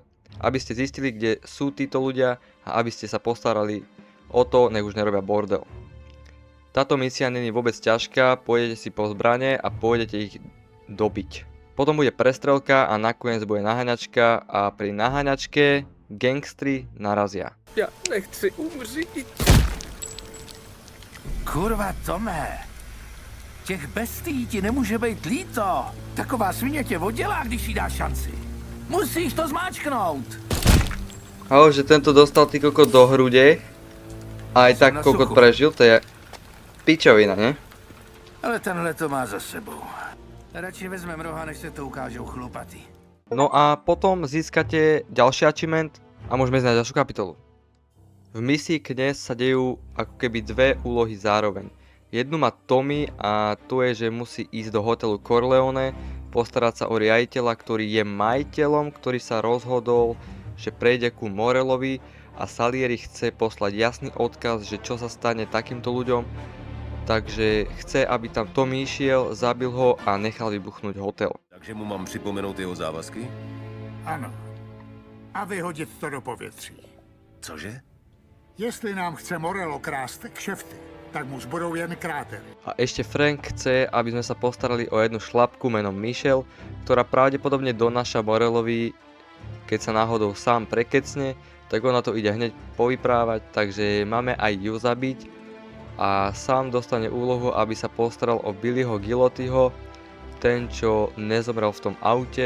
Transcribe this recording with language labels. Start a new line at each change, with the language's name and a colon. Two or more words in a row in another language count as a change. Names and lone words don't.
Slovak: Aby ste zistili, kde sú títo ľudia a aby ste sa postarali o to, nech už nerobia bordel. Táto misia není vôbec ťažká, pôjdete si po zbrane a pôjdete ich dobiť. Potom bude prestrelka a nakoniec bude naháňačka a pri naháňačke gangstri narazia.
Czech: Já nechci umřít. Kurva, Tome, těch bestí ti nemůže být líto. Taková svině tě oddělá, když jí dáš šanci. Musíš to zmáčknout.
Slovak: Ale že tento dostal ty kokot do hrude a aj tak Na kokot suchu. prežil, to je pičovina, ne?
Czech: Ale tenhle to má za sebou. Radši vezmem roha, než se to ukážou chlupatý.
Slovak: No a potom získate ďalší achievement a môžeme ísť na ďalšiu kapitolu. V misii Kňaz sa dejú ako keby dve úlohy zároveň. Jednu má Tommy a to je, že musí ísť do hotelu Corleone, postarať sa o riaditeľa, ktorý je majiteľom, ktorý sa rozhodol, že prejde ku Morelovi a Salieri chce poslať jasný odkaz, že čo sa stane takýmto ľuďom. Takže chce, aby tam Tommy išiel, zabil ho a nechal vybuchnúť hotel.
Czech: Takže mu mám připomenout jeho závazky? Ano. A vyhodit to do povětří. Cože? Jestli nám chce Morello krást kšefty, tak mu zbudou jen krátery.
Slovak: A ešte Frank chce, aby sme sa postarali o jednu šlapku menom Michelle, ktorá pravdepodobne donáša Morelovi keď sa náhodou sám prekecne, tak ona to ide hneď povyprávať, takže máme aj ju zabiť a sám dostane úlohu, aby sa postaral o Billyho Guillotieho, ten čo nezomrel v tom aute.